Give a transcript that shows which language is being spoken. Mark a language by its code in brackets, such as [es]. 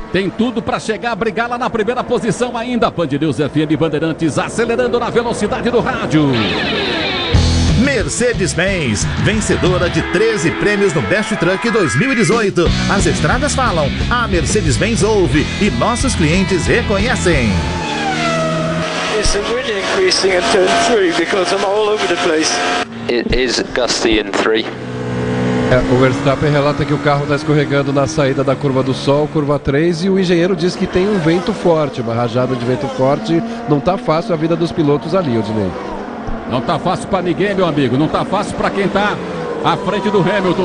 [pt] Tem tudo para chegar, brigar lá na primeira posição ainda. Band News FM Bandeirantes acelerando na velocidade do rádio. Mercedes-Benz, vencedora de 13 prêmios no Best Truck 2018. As estradas falam, a Mercedes-Benz ouve e nossos clientes reconhecem. [en] It's really increasing in turn 3 because I'm all over the place. It is gusty in 3. [pt] O Verstappen relata que o carro está escorregando na saída da curva do sol, curva 3, e o engenheiro diz que tem um vento forte, uma rajada de vento forte. Não está fácil a vida dos pilotos ali, Odinei. Não está fácil para ninguém, meu amigo. Não está fácil para quem está à frente do Hamilton.